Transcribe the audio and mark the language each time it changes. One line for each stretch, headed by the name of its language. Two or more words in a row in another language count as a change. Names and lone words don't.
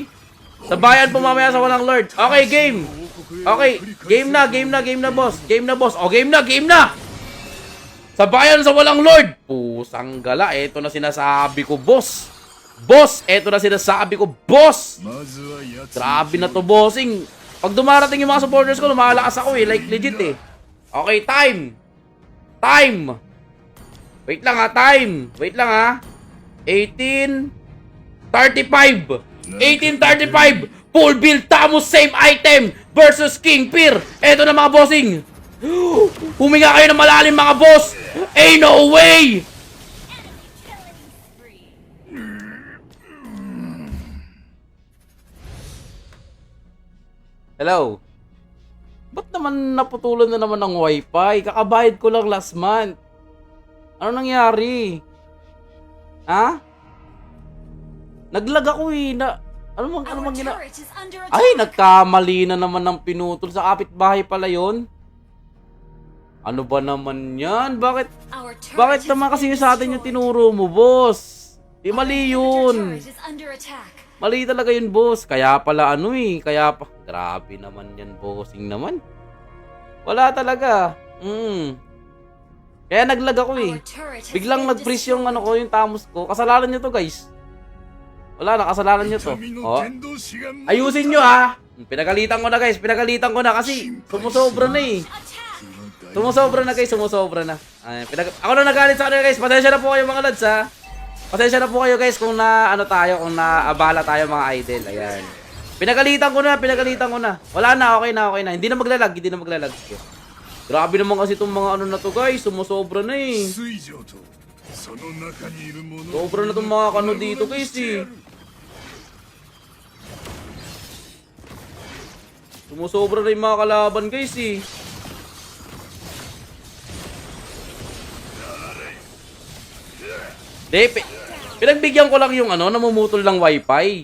Filipino: Sa bayan po mamaya sa walang lord.
English: Okay, game. Okay, game
Filipino: na, boss. Game na, boss. O, game na. Sa bayan sa walang lord. Pusang gala. Eto na sinasabi ko, boss. Boss, eto na sinasabi ko, boss.
Japanese: まずは奴
Filipino: Grabe na to, bossing. Pag dumarating yung mga supporters ko, lumalakas ako, eh.
English: Like, legit,
Filipino: eh.
English: Okay, time.
Filipino: Wait lang ha, time. Wait lang ha. 1835. 1835.
English: Full build Tamus same item versus King Peer.
Filipino: Eto na mga bossing. Huminga kayo ng malalim mga boss.
English: Ain't no way. Hello.
Filipino: Ba't naman naputulan na naman ng wifi? Kakabayad ko lang
English: last month.
Filipino: Ano nangyari? Ha? Naglag ako eh. Ano
English: Our
Filipino: mang
English: turret is under attack.
Filipino: Ay, nagkamali na naman ng pinutol. Sa kapitbahay pala yon. Ano ba naman yan? Bakit
English: Our turret
Filipino: bakit
English: has
Filipino: naman kasi
English: been
Filipino: yung sa atin yung
English: destroyed.
Filipino: tinuro mo, boss? Di mali
English: Our
Filipino: yun.
English: turret is under attack.
Filipino: Mali talaga yun, boss. Kaya pala ano eh. Kaya pa. Grabe naman yan, bossing naman. Wala talaga. Kaya naglag ako eh.
English: Our turret has
Filipino: Biglang
English: been
Filipino: nag-freeze yung
English: destroyed.
Filipino: ano ko, yung Tamus ko. Kasalanan nyo to, guys. Wala na, kasalanan nyo to.
Japanese: 民の Oh. 伝道師が
Filipino: Ayusin nyo ha. Pinagalitan ko na, guys. Pinagalitan ko na kasi sumusobra na eh.
English: Attack.
Filipino: Sumusobra na, guys. Sumusobra na. Ay, ako na nagalit sa kanila, guys. Pasensya na po kayo, mga lads, ha. Pasensya na po kayo, guys, kung na ano tayo, kung naabala tayo, mga idol. Ayan. Pinagalitan ko na. Wala na, okay na. Hindi na maglalag. Grabe naman kasi itong mga ano na to, guys. Sumusobra na eh.
Japanese: 水上とその中にいる者
Filipino: Sobra na itong mga kano dito, guys, eh. Sumusobra na yung mga kalaban, guys, eh. Pinagbigyan ko lang yung ano, namumutol ng wifi.